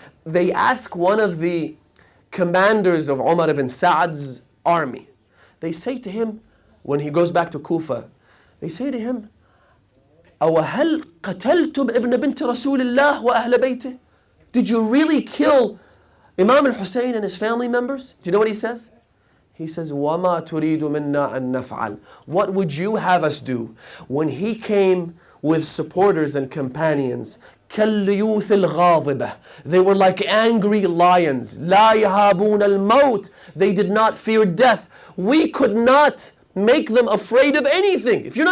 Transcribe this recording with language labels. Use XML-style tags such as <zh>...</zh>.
<en>They ask one of the commanders of Umar ibn Sa'd's army. They say to him, when he goes back to Kufa, they say to him,</en> <ar>أَوَهَلْ قَتَلْتُمْ إِبْنَ بِنْتِ رَسُولِ اللَّهِ وَأَهْلَ بَيْتِهِ?</ar> <en>Did you really kill Imam al-Hussein and his family members? Do you know what he says? He says,</en> <ar>وَمَا تُرِيدُ مِنَّا أَن نَفْعَلْ.</ar> <en>What would you have us do? When he came with supporters and companions,</en> <ar>كَالْلِيُوثِ الْغَاضِبَةِ,</ar> <en>they were like angry lions.</en> <ar>لَا يَهَابُونَ الْمَوْتِ,</ar> <en>they did not fear death. We could not make them afraid of anything.</en>